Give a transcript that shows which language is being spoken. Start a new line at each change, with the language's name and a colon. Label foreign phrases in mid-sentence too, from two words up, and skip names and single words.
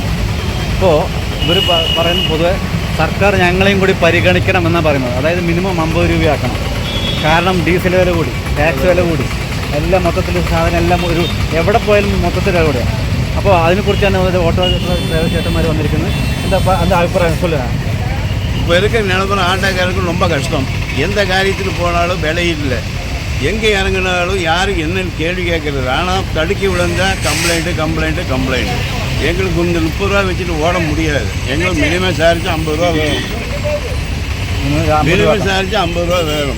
Malayalam: ഇപ്പോൾ ഇവർ പറയുന്നത് പൊതുവെ സർക്കാർ ഞങ്ങളെയും കൂടി പരിഗണിക്കണമെന്നാണ് പറയുന്നത്. അതായത് മിനിമം 50 രൂപയാക്കണം. കാരണം ഡീസൽ വില കൂടി, ടാക്സ് വില കൂടി, എല്ലാം മൊത്തത്തിൽ സാധനം എല്ലാം ഒരു എവിടെ പോയാലും മൊത്തത്തിൽ വില കൂടിയാണ്. അപ്പോൾ അതിനെക്കുറിച്ചാണ് ഓട്ടോ ഡ്രൈവർ ചേട്ടന്മാർ വന്നിരിക്കുന്നത്. എന്താ അഭിപ്രായം சொல்லுங்க.
Tamil: இப்போ இருக்கிற நிலவரம் ஆட்டோக்காரருக்கு ரொம்ப கஷ்டம். எந்த காரியத்துக்கு போனாலும் விலையில்லை, எங்கே இறங்கினாலும் யாரும் என்னன்னு கேள்வி கேட்குறது. ஆனால் தடுக்கி விழுந்தால் கம்ப்ளைண்ட்டு. எங்களுக்கு கொஞ்சம் 30 ரூபா வச்சுட்டு ஓட முடியாது. எங்களுக்கு
English: minimum charge
Tamil: 50 ரூபா வேணும்.
English: minimum charge
Tamil: 50 ரூபா வேணும்.